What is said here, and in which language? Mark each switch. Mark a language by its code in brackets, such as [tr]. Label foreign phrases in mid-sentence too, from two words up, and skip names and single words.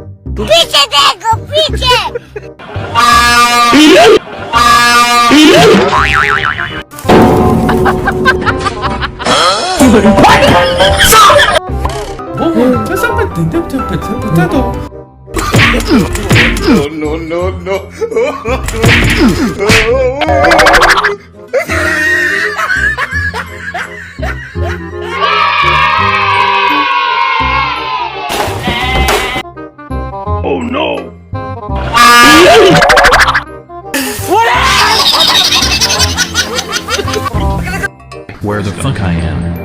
[hi] पीछे देखो पीछे। [en] No, no, no, oh no! Where the fuck I am?